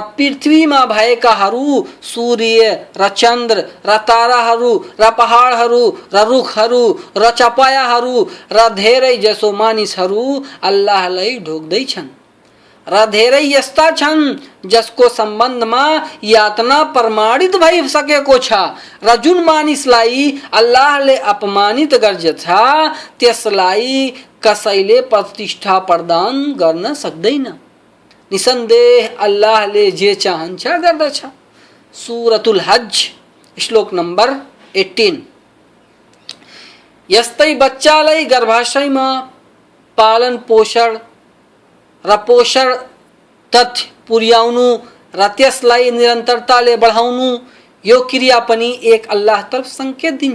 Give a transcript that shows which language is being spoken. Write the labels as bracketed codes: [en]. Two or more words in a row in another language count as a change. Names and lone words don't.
[ne] पृथ्वीमा भएकाहरू, सूर्य र चन्द्र र ताराहरू र पहाडहरू र रुखहरू र चपायाहरू र धेरै जसो मानिसहरू अल्लाहलाई ढोक्दैछन् र धेरै यस्ता छन् जसको सम्बन्धमा यातना प्रमाणित भइसकेको छ र जुन मानिसलाई अल्लाहले अपमानित गर्दछ त्यसलाई कसैले प्रतिष्ठा प्रदान गर्न सक्दैन। निसन्देह अल्लाहले जे चाहन्छ गर्दछ। सूरतुल हज श्लोक नंबर 18। यस्तै बच्चालाई गर्भाशयमा पालन पोषण र पोषण तथ्य पुर्याउनु र त्यसलाई निरन्तरताले बढाउनु यो क्रिया पनि एक अल्लाह तर्फ संकेत दिन्छ।